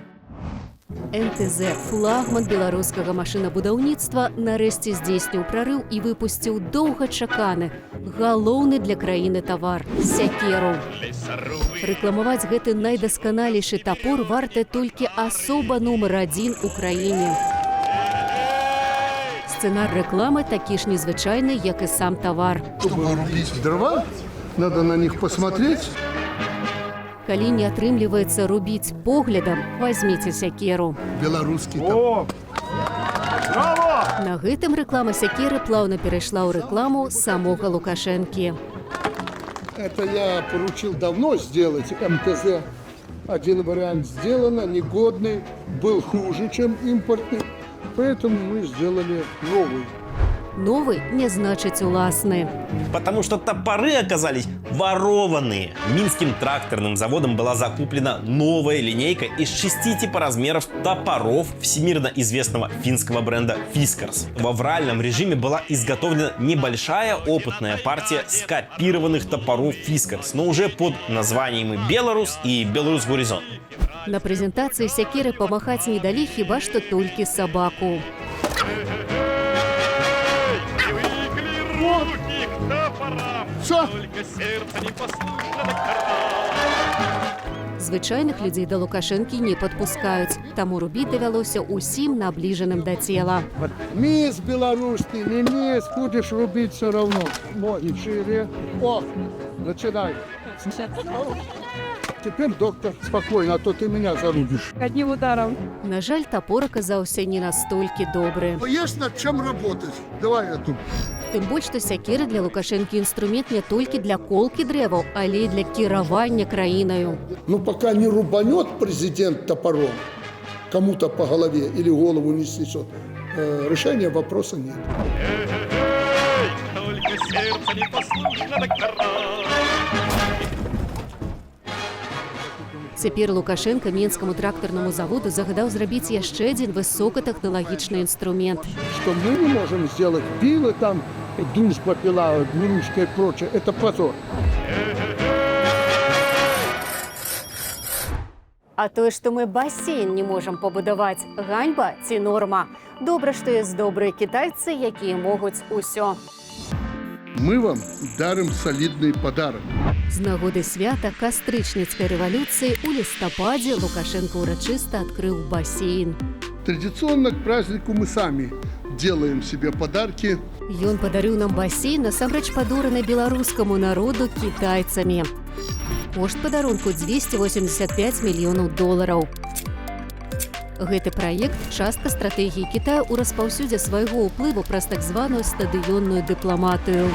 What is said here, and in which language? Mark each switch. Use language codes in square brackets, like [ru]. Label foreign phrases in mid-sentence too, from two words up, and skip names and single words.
[be] НТЗ, флагман беларускага машынабудаўніцтва, нарэшце здзейсніў прарыў і выпусціў доўгачаканы, галоўны для краіны тавар – сякеру. Рэкламаваць гэты найдасканалейшы тапор варта толькі асоба нумар 1 у краіне. Сцэнар рэкламы такі ж незвычайны, як і сам тавар. [ru] Чтобы рубить дрова, надо на них посмотреть. [be] Калі не атрымліваецца рубіць поглядам, вазьміце сякеру. Беларускі там. На гэтым рэклама сякеры плаўна перайшла ў рэкламу самога Лукашэнкі. [ru] Это я поручил давно сделать МТЗ. Один вариант сделано, негодный, был хуже, чем импортный. Поэтому мы сделали новый. [be] Новый не значыць уласны. [ru] Потому что топоры оказались ворованные. Минским тракторным заводом была закуплена новая линейка из 6 типа размеров топоров всемирно известного финского бренда Fiskars. В авральном режиме была изготовлена небольшая опытная партия скопированных топоров Fiskars, но уже под названиями Беларус и Беларус Горизонт. [be] На прэзентацыі сякеры памахаць не далі хіба што толькі сабаку. Звычайных людзей да Лукашэнкі не падпускаюць, таму рубіць давялося ўсім набліжаным да цела. [ru] Мисс белорусский, не мисс, будешь рубить все равно. Ноги шире. О, начинай. Теперь, доктор, спокойно, а то ты меня зарубишь. Одним ударом. [be] На жаль, топор аказаўся не настолькі добры. [ru] Есть над чем работать. Давай эту. [be] Тым больш, што сякеры для Лукашэнкі інструмент не толькі для колкі дрэваў, але і для кіравання краінаю. [ru] Ну, пока не рубанет президент топором кому-то по голове или голову не снесет, решения вопроса нет. Только сердце не послушно доктора. [be] Цяпер Лукашенка Менскаму трактарнаму заводу загадаў зрабіць яшчэ адзін высокатэхналагічны інструмент. [ru] Что мы не можем сделать пилы там, дружба пила, гнилушка и прочее, это позор. [be] А тое, што мы басейн не можам пабудаваць, ганьба ці норма. Добра, што ёсць добрыя кітайцы, якія могуць усё. [ru] Мы вам дарим солидный подарок. [be] З нагоды свята кастрычніцкай рэвалюцыі у лістападзе Лукашенко урачыста адкрыў басейн. [ru] Традиционно к празднику мы сами делаем себе подарки. [be] Ён падарыў нам басейн, насамрэч падораны беларускаму народу кітайцамі. Кошт падарунку $285 мільёнаў. Гэты праект – частка стратэгіі Кітаю ў распаўсюдзе свайго ўплыву праз так званую стадыённую дыпламатыю.